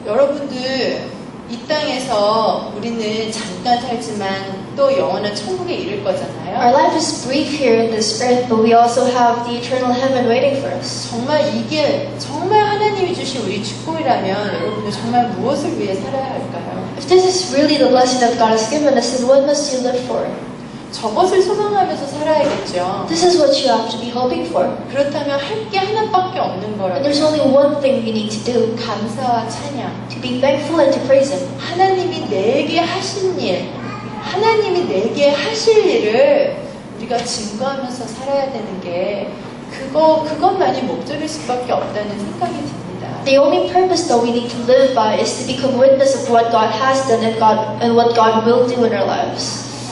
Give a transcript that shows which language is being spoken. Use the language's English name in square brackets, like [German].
[Korean] 여러분들 이 땅에서 우리는 잠깐 살지만 또 영원한 천국에 이를 거잖아요. [English] Our life is brief here in this earth, but we also have the eternal heaven waiting for us. [Korean] 정말 이게 정말 하나님이 주신 우리 축복이라면 여러분들 정말 무엇을 위해 살아야 할까요? [English] If this is really the blessing that God has given us, then what must you live for? [Korean] 저것을 소망하면서 살아야겠죠. [English] This is what you have to be hoping for. [Korean] 그렇다면 할 게 하나밖에 없는 [English] And [Korean] 거라고. [English] there's only one thing you need to do, [Korean] 감사와 찬양. [English] to be thankful and to praise Him. [Korean] 하나님이 내게 하신 일, 하나님이 내게 하실 일을 우리가 증거하면서 살아야 되는 게 그것만이 목적일 수밖에 없다는 생각이 듭니다. [English] The only purpose that we need to live by is to become witness of what God has done and what God will do in our lives.